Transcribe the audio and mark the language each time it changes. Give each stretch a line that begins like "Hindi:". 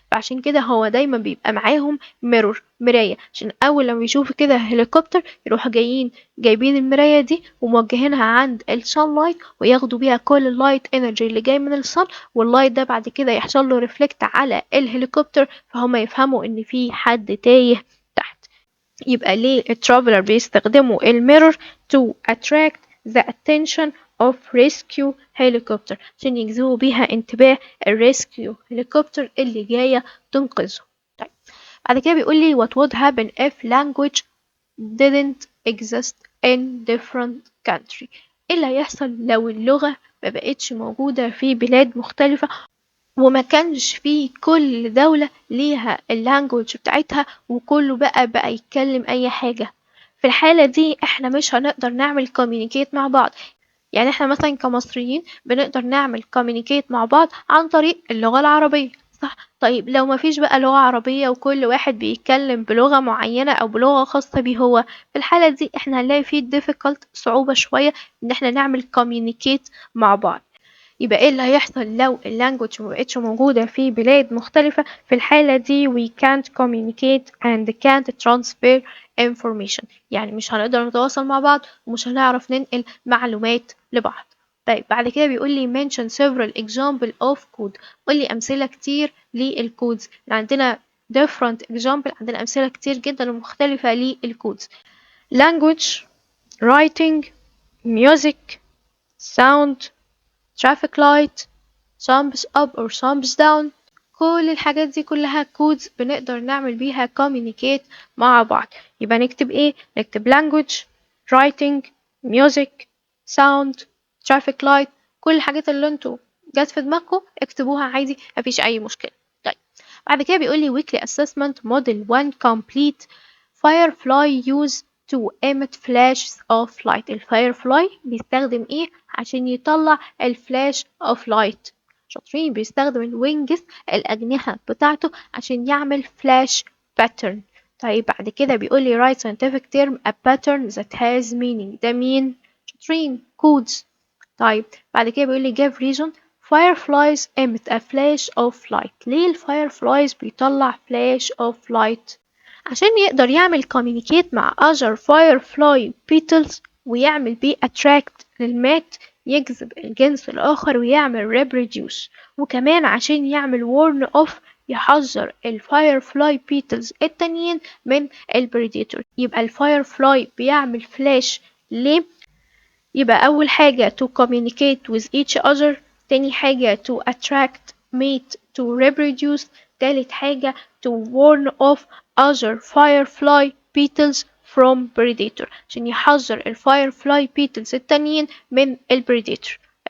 Arabic: فعشان كده هو دايما بيبقى معاهم ميرور، مراية، عشان اول لما يشوفوا كده هليكوبتر يروحوا جايبين المراية دي وموجهينها عند السان لايت وياخدوا بيها كل اللايت انرجي اللي جاي من الصن، واللايت ده بعد كده يحصل له ريفلكت على الهليكوبتر فهم يفهموا ان في حد تايه تحت. يبقى ليه الترافلر بيستخدموا الميرور؟
English: to attract the attention of rescue helicopter،
Arabic: عشان يجذبوا بيها انتباه الريسكيو هليكوبتر اللي جاية تنقذه. طيب بعد كده بيقول لي
English: what would happen if language didn't exist in different country.
Arabic: ايه اللي هيحصل لو اللغة ما بقتش موجودة في بلاد مختلفة وما كانش في كل دولة ليها اللانجوج بتاعتها وكله بقى يتكلم اي حاجة؟ في الحالة دي احنا مش هنقدر نعمل communicate مع بعض. يعني احنا مثلا كمصريين بنقدر نعمل communicate مع بعض عن طريق اللغة العربية، صح؟ طيب لو مفيش بقى لغة عربية وكل واحد بيتكلم بلغة معينة او بلغة خاصة بيه هو، في الحالة دي احنا هنلاقي فيه difficult، صعوبة شوية ان احنا نعمل communicate مع بعض. يبقى ايه اللي هيحصل لو اللانجوج مبقتش موجودة في بلاد مختلفة؟ في الحالة دي
English: we can't communicate and can't transfer information،
Arabic: يعني مش هنقدر نتواصل مع بعض ومش هنعرف ننقل معلومات لبعض. طيب بعد كده بيقول لي
English: mention several example of code،
Arabic: قول لي أمثلة كتير للكودز.
English: عندنا different example،
Arabic: عندنا أمثلة كتير جدا ومختلفة للكودز:
English: language، writing، music، sound، traffic light، thumbs up or thumbs down.
Arabic: كل الحاجات دي كلها كودز بنقدر نعمل بيها communicate مع بعض. يبقى نكتب ايه؟ نكتب
English: language، writing، music، sound، traffic light.
Arabic: كل الحاجات اللي انتوا جت في دماغكم اكتبوها عادي، مفيش اي مشكلة. طيب بعد كده بيقول لي
English: weekly assessment model 1 complete. firefly use to emit flashes of light.
Arabic: الفايرفلاي بيستخدم ايه عشان يطلع الفلاش اوف لايت؟ شاطرين، بيستخدم الوينجز، الأجنحة بتاعته، عشان يعمل فلاش باترن. طيب بعد كده بيقول لي
English: write scientific term a pattern that has meaning.
Arabic: ده مين؟ شاطرين، codes. طيب بعد كده بيقول لي give reason.
English: fireflies emit a flash of light.
Arabic: ليه الفايرفلايز بيطلع flash of light؟ عشان يقدر يعمل communicate مع other firefly beetles ويعمل بيه attract للمات، يجذب الجنس الآخر ويعمل reproduce، وكمان عشان يعمل warn off، يحذر الفايرفلاي beetles التانيين من البريديتور. يبقى الفايرفلاي بيعمل فلاش ليه؟ يبقى أول حاجة
English: to communicate with each other،
Arabic: تاني حاجة
English: to attract mate to reproduce،
Arabic: تالت حاجة
English: to warn off other firefly beetles from predator،
Arabic: عشان يحذر الفايرفلاي beetles التانيين من البريديتور.